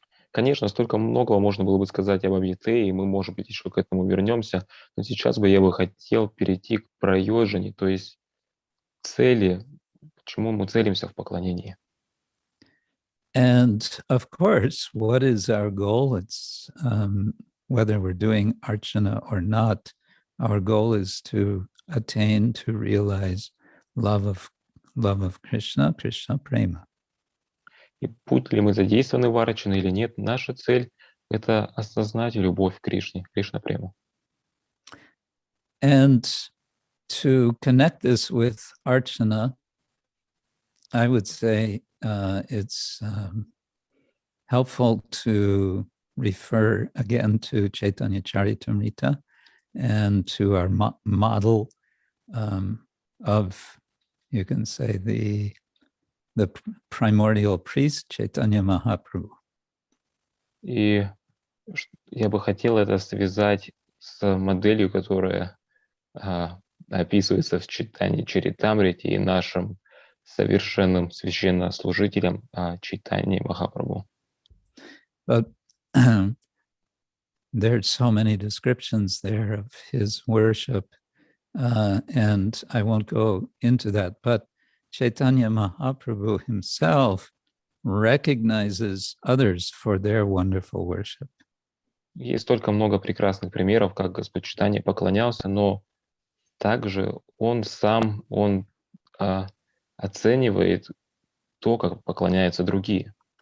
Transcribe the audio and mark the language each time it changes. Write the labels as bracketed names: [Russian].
[Russian] Конечно, столько многого можно было бы сказать об Абидие, и мы, может быть, еще к этому вернемся, но сейчас я бы хотел перейти к прайоджане, то есть цели, почему мы целимся в поклонении. [English] And of course, what is our goal? It's whether we're doing Archana or not, our goal is to attain, to realize love of Krishna, Krishna Prema. [Russian] И будь ли мы задействованы в Арчане или нет, наша цель Это осознать любовь к Кришне, Кришна-прему. [English] And to connect this with Archana, I would say it's helpful to refer again to Chaitanya Charitamrita and to our model of, you can say, the primordial priest, Chaitanya Mahaprabhu. [Russian] И я бы хотел это связать с моделью, которая описывается в читании Чаритамрити и нашим совершенным священнослужителем Чайтаньи Махапрабху. [English] But there's so many descriptions there of his worship, and I won't go into that, but Chaitanya Mahaprabhu himself recognizes others for their wonderful worship. [Russian] Есть столько много прекрасных примеров, как Господь Чайтанья поклонялся, но также он сам, оценивает то, как поклоняются другие.